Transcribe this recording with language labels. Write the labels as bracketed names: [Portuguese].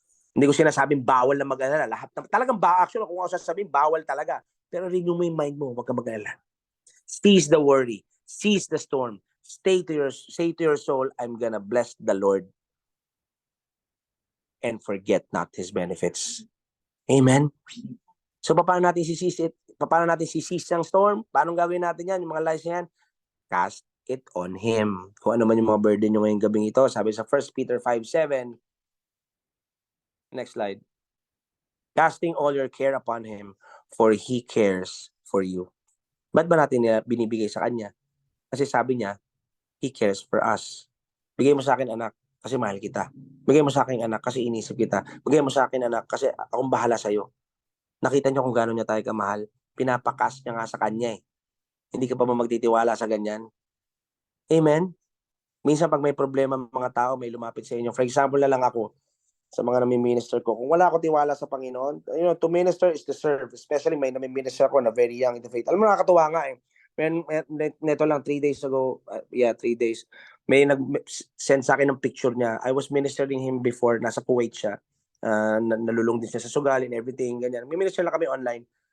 [Filipino] Hindi ko sinasabing bawal na mag-alala. Lahat na, talagang actually, kung ako sasabihin, bawal talaga. Pero renew mo yung mind mo, huwag ka mag-alala. [English] Cease the worry. Cease the storm. Say to your soul, I'm gonna bless the Lord and forget not His benefits. [Filipino] Amen? So, paano natin sisisi? Paano natin sisisi ang storm? Paano gagawin natin yan? Yung mga lies yan? [English] Cast it on Him. [Filipino] Kung ano man yung mga burden nyo ngayong gabing ito. Sabi sa 1 Peter 5:7. [English] Next slide. Casting all your care upon Him, for He cares for you. [Filipino] Ba't ba natin binibigay sa Kanya? Kasi sabi niya, [English] He cares for us. [Filipino] Bigay mo sa akin, anak, kasi mahal kita. Bigay mo sa akin, anak, kasi inisip kita. Bigay mo sa akin, anak, kasi akong bahala sa'yo. Nakita niyo kung gano'n niya tayo kamahal. Pinapakas niya nga sa Kanya eh. Hindi ka pa ba magtitiwala sa ganyan? Amen? Minsan pag may problema mga tao, may lumapit sa inyo. For example na lang ako, sa mga nami-minister ko. Kung wala ako tiwala sa Panginoon, [English] to minister is to serve. [Filipino] Especially may nami-minister ko na [English] very young in the faith. [Filipino] Alam mo, nakakatuwa nga eh. Neto lang, 3 days ago, 3 days, may nag-send sa akin ng picture niya. [English] I was ministering him before, [Filipino] nasa Kuwait siya. Nalulung din siya sa sugal and everything, ganyan. May minister lang kami online.